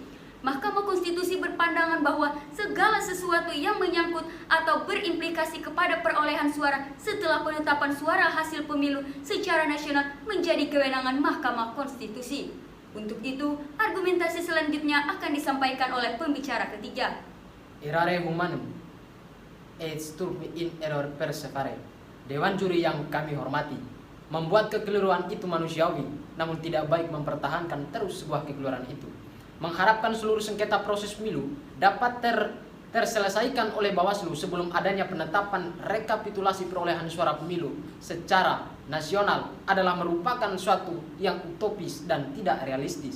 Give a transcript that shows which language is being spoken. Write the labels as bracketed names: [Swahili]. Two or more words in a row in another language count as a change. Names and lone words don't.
[Indonesian] Mahkamah Konstitusi berpandangan bahwa segala sesuatu yang menyangkut atau berimplikasi kepada perolehan suara setelah penetapan suara hasil pemilu secara nasional menjadi kewenangan Mahkamah Konstitusi. Untuk itu, argumentasi selanjutnya akan disampaikan oleh pembicara ketiga. [Latin] Errare humanum et turpi in error persevere. [Indonesian] Dewan juri yang kami hormati, membuat kekeliruan itu manusiawi, namun tidak baik mempertahankan terus sebuah kekeliruan itu. Mengharapkan seluruh sengketa proses pemilu dapat terselesaikan oleh Bawaslu sebelum adanya penetapan rekapitulasi perolehan suara pemilu secara nasional adalah merupakan suatu yang utopis dan tidak realistis.